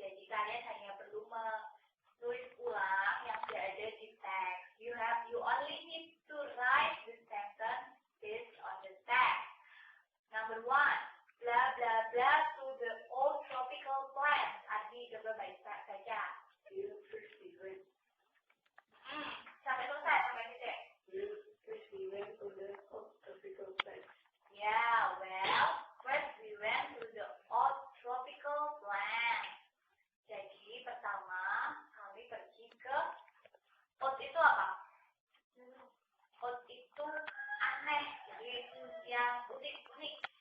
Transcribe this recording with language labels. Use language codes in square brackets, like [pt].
[id] Jadi kalian hanya perlu menulis ulang yang sudah ada di teks. [en] You only need to write the sentence based on the text. Number 1, blah blah blah to the old tropical plants. [id] Adi coba baca. Sampai selesai sampai titik. [en] First we went to the old tropical plants. Yeah, well, first we went to the old tropical plants. [id] Jadi pertama kami pergi ke old itu apa? Old itu aneh, jadi yang unik.